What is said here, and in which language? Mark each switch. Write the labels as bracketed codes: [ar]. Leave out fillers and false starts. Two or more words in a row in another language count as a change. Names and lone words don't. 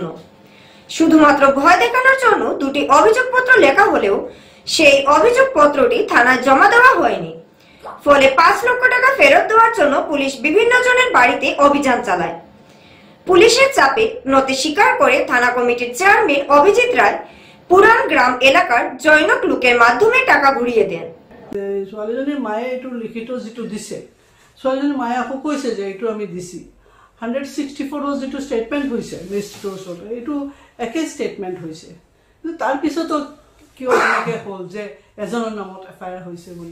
[bn] শুধুমাত্র ভয় দেখানোর জন্য দুটি অভিযোগপত্র লেখা হলেও সেই অভিযোগপত্রটি থানায় জমা দেওয়া হয়নি। ফলে ৫ লক্ষ টাকা ফেরত দেওয়ার জন্য পুলিশ বিভিন্ন জনের বাড়িতে অভিযান চালায়। পুলিশের চাপে নথি স্বীকার করে থানা কমিটির চেয়ারম্যান অভিজিৎ রায় পুরান গ্রাম এলাকার জৈনক লোকের মাধ্যমে টাকা ঘুরিয়ে দেন। [as] ছোৱালীজনীৰ মায়ে এইটো লিখিত যিটো দিছে, ছোৱালীজনীৰ মায়ে আকৌ কৈছে যে এইটো আমি দিছি। 164 যিটো ষ্টেটমেণ্ট হৈছে মেজিষ্ট্ৰেটৰ ওচৰত, এইটো একে ষ্টেটমেণ্ট হৈছে। কিন্তু তাৰপিছতো কিয় এনেকৈ হ'ল যে এজনৰ নামত FIR হৈছে বুলি?